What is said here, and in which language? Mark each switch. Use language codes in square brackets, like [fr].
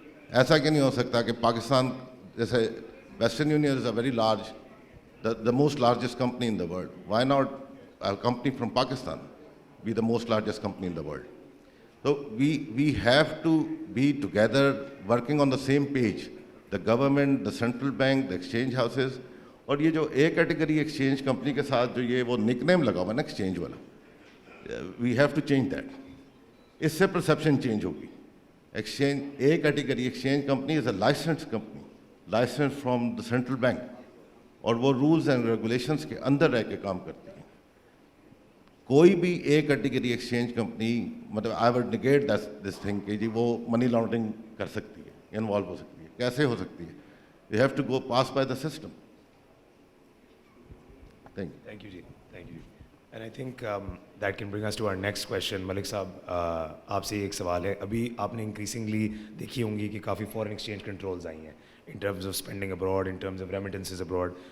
[ur] ایسا کہ نہیں ہو سکتا کہ پاکستان جیسے [en] Western Union is a very large, the most largest company in the world. Why not a company from Pakistan be the most largest company in the world? So we have to be together working on the same page. The government, the central bank, the exchange houses. [ur] اور یہ جو a category exchange company کے ساتھ جو یہ وہ نک نیم لگا ہوا ہے نا ایکسچینج والا, [en] We have to change that. [ur] اس سے [en] perception change [ur] ہوگی. [en] exchange A category exchange company is a licence company, licence from the central bank, [ur] اور وہ [en] rules and regulations [ur] کے اندر رہ کے کام کرتی ہیں. کوئی بھی [en] A category exchange company, [ur] مطلب [en] I would negate this thing [ur] کہ جی وہ منی لانڈرنگ کر سکتی ہے, انوالو ہو سکتی ہے. کیسے ہو سکتی ہے؟ [en] You have to go pass by the system. Thank you, ji. Thank you. And I think that can bring us to our next question. [ur] Malik صاحب, آپ سے ایک سوال ہے. ابھی آپ نے انکریزنگلی دیکھی ہوں گی کہ کافی فورن ایکسچینج کنٹرولز آئی ہیں [en] in terms of spending abroad, in terms of remittances abroad.